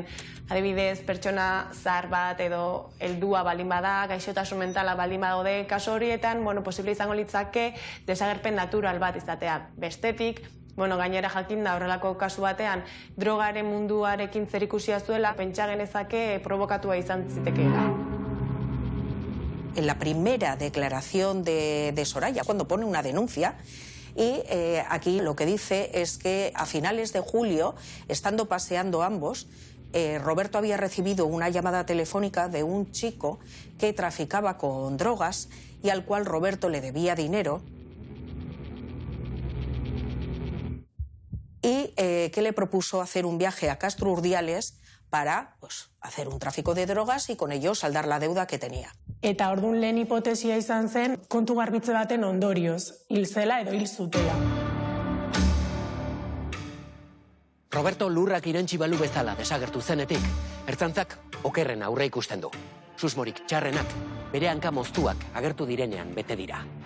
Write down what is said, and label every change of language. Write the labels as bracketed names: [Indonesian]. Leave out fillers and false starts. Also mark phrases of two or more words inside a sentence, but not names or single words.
[Basque] Adibidez, pertsona zahar bat edo heldua baldin bada, gaixotasun mentala baldin badaude, kasu horietan, posible izango litzake desagerpen natural bat izatea. Bestetik, gainera jakin da horrelako kasu batean, drogaren munduarekin zerikusia zuela, pentsa genezake provokatua izan zitekeela. [Spanish] En la primera declaración de Soraya, cuando pone una denuncia, y aquí lo que dice es que a finales de julio, estando paseando ambos, Roberto había recibido una llamada telefónica de un chico que traficaba con drogas y al cual Roberto le debía dinero y que le propuso hacer un viaje a Castro Urdiales para hacer un tráfico de drogas y con ello saldar la deuda que tenía. [Basque] Eta orduan lehen hipotesia izan zen kontu garbitze baten ondorioz, hil zela edo hil zutela. Roberto lurrak irentsi balu bezala desagertu zenetik, ertzaintzak okerren aurre ikusten du. Susmorik txarrenak, bere hanka moztuak agertu direnean bete dira.